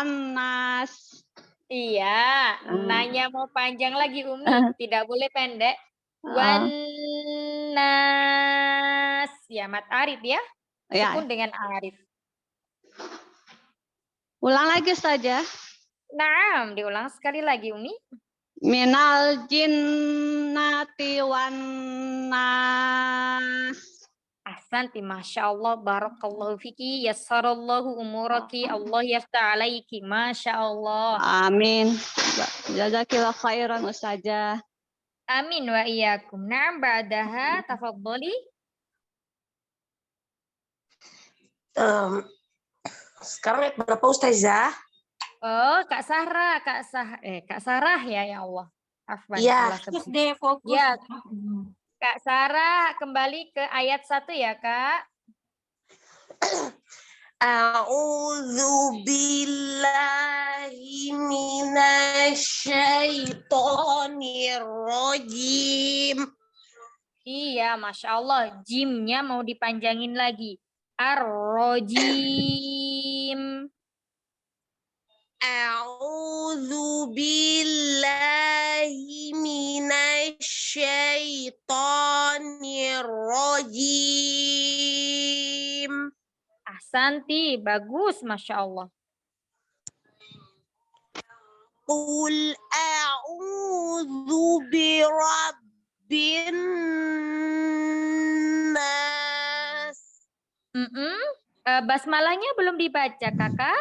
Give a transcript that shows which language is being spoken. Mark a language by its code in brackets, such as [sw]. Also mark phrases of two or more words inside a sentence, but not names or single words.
[id] Iya, nanya mau panjang lagi Umi, tidak boleh pendek. [ar] والناس, [id] ya mat arif ya. Sukun dengan arif. Ulang lagi saja. Naam, diulang sekali lagi Umi. [ar] من الجنة والناس. أحسنتِ، ما شاء الله، بارك الله فيكِ، يسّر الله أموركِ، الله يفتح عليكِ، ما شاء الله. آمين. جزاكِ الله خيرًا أستاذة. آمين وإياكم. نعم، بعدها تفضلي. [id] Sekarang ayat berapa Ustazah? Oh, Kak Sarah ya, [ar] يا الله. [id] Afwan. Iya. Fokus deh, fokus. Ya, Kak Sarah kembali ke ayat 1 ya, Kak. [ar] أعوذ بالله من الشيطان الرجيم. [id] Iya, [ar] ما شاء الله. [id] Jimnya mau dipanjangin lagi. [ar] Ar-rojim. أعوذ بالله من الشيطان الرجيم. [id] Ahsanti, bagus, [ar] ما شاء الله. قل أعوذ برب الناس. [id] Basmalahnya belum dibaca, Kakak.